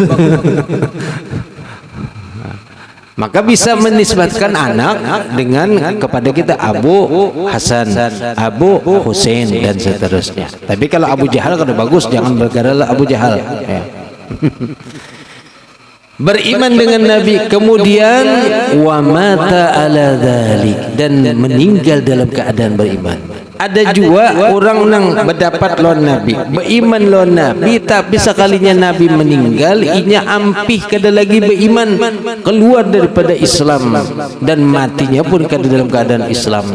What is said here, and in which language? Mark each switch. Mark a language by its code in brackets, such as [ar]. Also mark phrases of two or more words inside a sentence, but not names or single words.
[id] Maka bisa menisbatkan anak dengan kepada kita Abu Hasan, Abu Husain dan seterusnya. Tapi kalau Abu Jahal kada bagus, jangan bergelar Abu Jahal. Ya. Beriman dengan Nabi, kemudian [ar] ومات على ذلك, [id] dan meninggal dalam keadaan beriman. [bjn] Ada juga orang nang berdapat lawan Nabi, beriman lawan Nabi, tapi sekalinya Nabi meninggal, inya ampih kada lagi beriman, keluar daripada Islam, dan matinya pun kada dalam keadaan Islam.